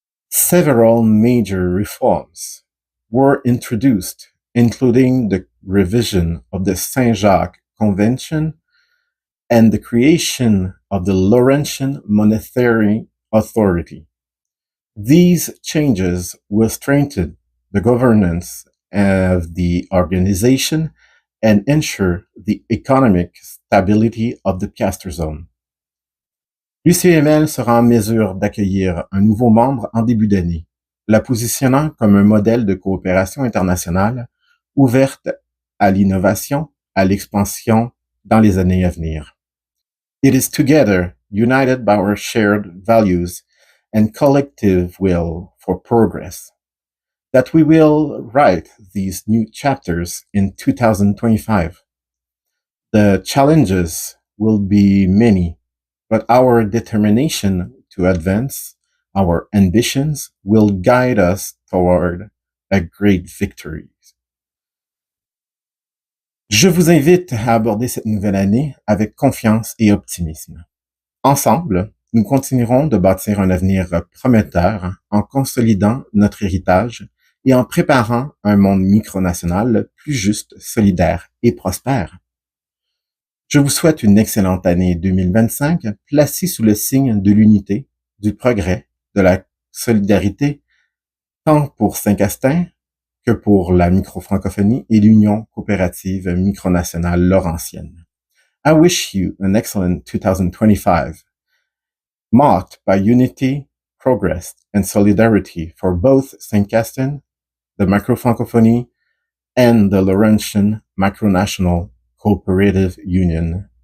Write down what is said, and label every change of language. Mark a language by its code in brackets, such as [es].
[en] Several major reforms were introduced, including the revision of the Saint-Jacques Convention and the creation of the Laurentian Monetary Authority. These changes will strengthen the governance of the organization and ensure the economic stability of the Castor Zone. [fr] L'UCML sera en mesure d'accueillir un nouveau membre en début d'année, la positionnant comme un modèle de coopération internationale ouverte à l'innovation, à l'expansion dans les années à venir. [en] It is together, united by our shared values and collective will for progress, that we will write these new chapters in 2025. The challenges will be many, but our determination to advance our ambitions will guide us toward a great victory. [fr] Je vous invite à aborder cette nouvelle année avec confiance et optimisme. Ensemble, nous continuerons de bâtir un avenir prometteur en consolidant notre héritage et en préparant un monde micronational plus juste, solidaire et prospère. Je vous souhaite une excellente année 2025, placée sous le signe de l'unité, du progrès, de la solidarité, tant pour Saint-Castin que pour la micro-francophonie et l'Union coopérative micronationale laurentienne. [en] I wish you an excellent 2025, marked by unity, progress, and solidarity for both Saint-Castin, the micro-francophonie, and the Laurentian Micronational Cooperative Union.